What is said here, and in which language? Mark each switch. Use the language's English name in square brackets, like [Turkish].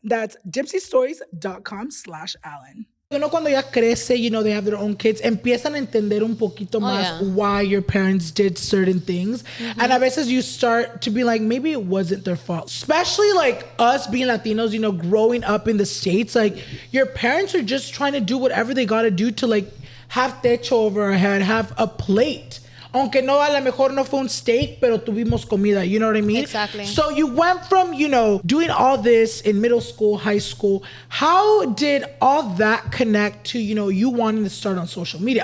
[English] That's dipseastories.com/Alan. [Spanish] Cuando ya crece, [English] they have their own kids, [Spanish] empiezan a entender un poquito más [English] why your parents did certain things. And [Spanish] a veces [English] you start to be like, maybe it wasn't their fault. Especially like us being Latinos, growing up in the States, like your parents are just trying to do whatever they got to do to like have techo over our head, have a plate. [Spanish] Aunque no, a lo mejor no fue un steak, pero tuvimos comida. [English] You know what I mean? Exactly. So you went from, doing all this in middle school, high school. How did all that connect to, you wanting to start on social media?